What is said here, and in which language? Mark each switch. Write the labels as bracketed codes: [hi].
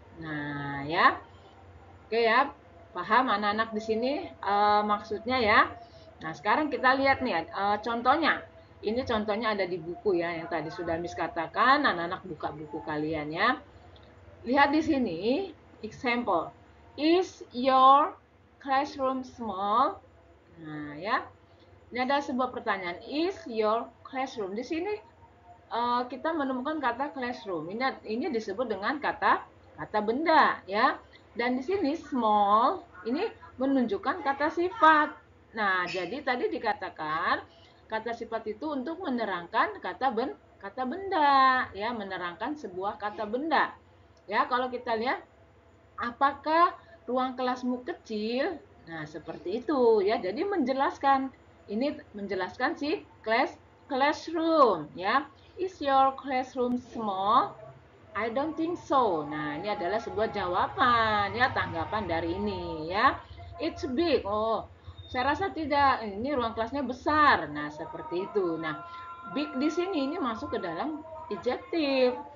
[id] Nah, ya. Oke ya, paham anak-anak di sini maksudnya ya. Nah, sekarang kita lihat nih contohnya. Ini contohnya ada di buku ya, yang tadi sudah Miss katakan, anak-anak buka buku kalian ya. Lihat di sini, example. [en] Is your classroom small? [id] Nah, ya. Ini ada sebuah pertanyaan. [en] Is your classroom? [id] Di sini kita menemukan kata classroom. Ini disebut dengan kata benda ya. Dan di sini small ini menunjukkan kata sifat. Nah, jadi tadi dikatakan kata sifat itu untuk menerangkan kata benda ya, menerangkan sebuah kata benda. Ya, kalau kita lihat apakah ruang kelasmu kecil? Nah, seperti itu ya. Jadi menjelaskan ini menjelaskan si classroom ya. [en] Is your classroom small? I don't think so. [id] Nah, ini adalah sebuah jawaban ya, tanggapan dari ini ya. [en] It's big. [id] Oh, saya rasa tidak. Ini ruang kelasnya besar. Nah, seperti itu. [en] Nah, big di sini ini masuk ke dalam adjective.